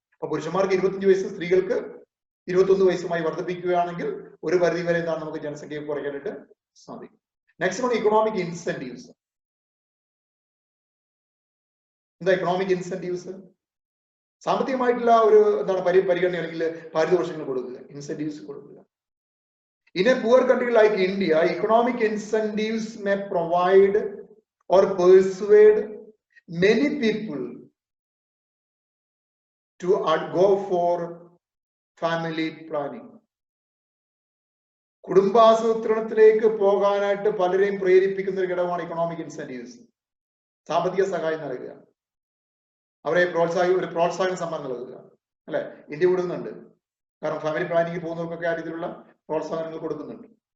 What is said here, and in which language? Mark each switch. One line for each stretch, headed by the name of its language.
Malayalam: അപ്പൊ പുരുഷന്മാർക്ക് 25 വയസ്സും സ്ത്രീകൾക്ക് 21 വയസ്സുമായി വർദ്ധിപ്പിക്കുകയാണെങ്കിൽ ഒരു പരിധി വരെ എന്താണ് നമുക്ക് ജനസംഖ്യ കുറയ്ക്കാനായിട്ട് സാധിക്കും.
English: Next one, economic incentives.
Malayalam: എന്താ ഇക്കണോമിക് ഇൻസെന്റീവ്സ്? സാമ്പത്തികമായിട്ടുള്ള ഒരു എന്താണ് പരിഗണന അല്ലെങ്കിൽ പാരിതോഷികങ്ങൾ കൊടുക്കുക, ഇൻസെന്റീവ്സ് കൊടുക്കുക.
English: In a poor country like India, economic incentives may provide or persuade many people to go for family planning.
Malayalam: കുടുംബാസൂത്രണത്തിലേക്ക് പോകാനായിട്ട് പലരെയും പ്രേരിപ്പിക്കുന്ന ഒരു ഘടകമാണ് ഇക്കണോമിക് ഇൻസെന്റീവ്സ്. സാമ്പത്തിക സഹായം നൽകുക, അവരെ ഒരു പ്രോത്സാഹന സമ്മാനം നൽകുക, അല്ലെ? ഇന്ത്യ കൊടുക്കുന്നുണ്ട്. കാരണം ഫാമിലി പ്ലാനിങ് പോകുന്നവർക്കൊക്കെ ആ രീതിയിലുള്ള പ്രോത്സാഹനങ്ങൾ കൊടുക്കുന്നുണ്ട്.